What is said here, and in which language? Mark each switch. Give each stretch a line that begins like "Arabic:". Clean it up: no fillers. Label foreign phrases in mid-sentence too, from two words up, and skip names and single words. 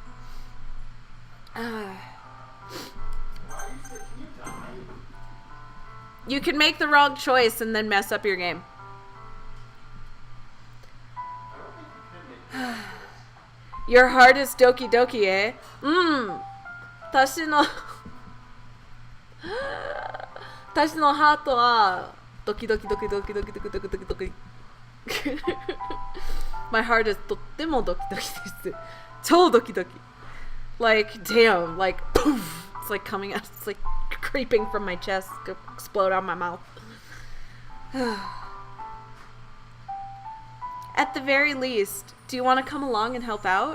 English: You can make the wrong choice and then mess up your game. Your heart is
Japanese: ドキドキ,
English: eh?
Japanese: タシ の heart は ドキドキ ドキドキ ドキドキ ドキドキ ドキドキ ドキドキ ドキドキ ドキドキ ドキドキ.
English: My heart is
Japanese: とっても ドキドキ です. 超 ドキドキ.
English: Like, damn, like, poof. It's like coming out, it's like creeping from my chest, explode out my mouth. At the very least, do you want to come along and help out?